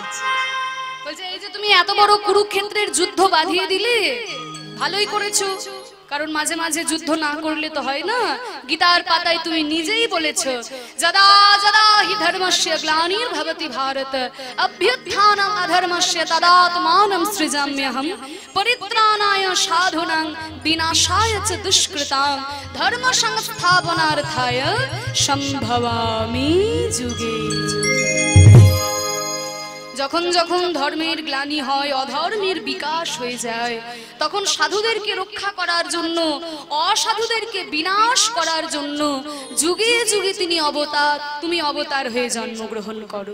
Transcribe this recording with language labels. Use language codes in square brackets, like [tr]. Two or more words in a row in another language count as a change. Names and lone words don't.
[bn] বলছে এই যে তুমি এত বড় কুরুক্ষেত্রের যুদ্ধ বাঁধিয়ে দিলে, ভালোই করেছো, কারণ মাঝে মাঝে যুদ্ধ না করলে তো হয় না। গীতার পাতায় তুমি নিজেই বলেছো, [sa] যদা যদা হি ধর্মস্য গ্লানির্ভবতি ভারত অভ্যুত্থানম অধর্মস্য তদাত্মানম সৃজাম্যহম পরিত্রাণায় সাধুনাং বিনাশায় চ দুষ্কৃতাং ধর্ম সংস্থাপনার্থায় সম্ভবামি যুগে যুগে। [bn] যখন যখন ধর্মের গ্লানি হয়, অধর্মের বিকাশ হয়ে যায়, তখন সাধুদেরকে রক্ষা করার জন্য, অসাধুদেরকে বিনাশ করার জন্য যুগে যুগে তিনি অবতার, তুমি অবতার হয়ে জন্মগ্রহণ করো।